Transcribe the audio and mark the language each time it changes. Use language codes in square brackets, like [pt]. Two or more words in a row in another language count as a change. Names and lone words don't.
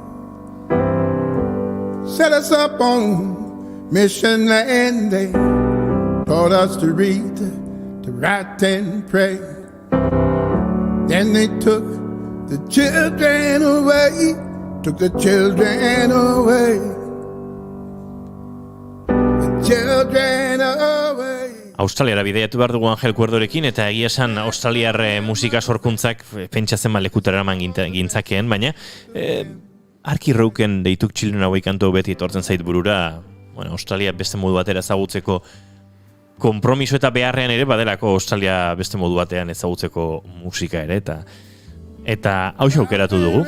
[en] Set us up on mission and they taught us to read, to write and pray. Then they took the children away, took the children away, the children away. [eu] Australiara bidaiatu behar dugu Angel Cuerdorekin, eta egia esan australiar musika sorkuntzak pentsatzen lekutara eman gintzakeen, baina Arki Rauken deituk Children Away kantu beti etortzen zait burura. Bueno, Australia beste modu batera ezagutzeko konpromiso eta beharrean ere badelako Australia beste modu batean ezagutzeko musika ere, eta hau aukeratu dugu.